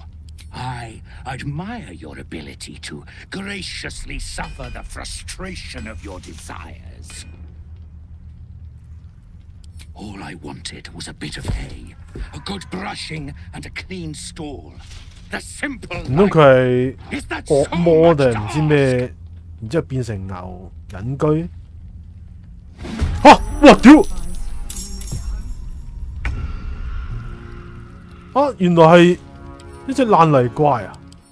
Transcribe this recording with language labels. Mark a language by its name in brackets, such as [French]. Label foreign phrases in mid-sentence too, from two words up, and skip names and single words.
[English] I admire your ability to graciously suffer the frustration of your desires. All I wanted was a bit of hay, a good brushing, and a clean stall. The simple [Cantonese] 唔通佢係惡魔定唔知咩？然之後變成牛隱居？嚇！哇屌！啊，原來係呢隻爛泥怪啊！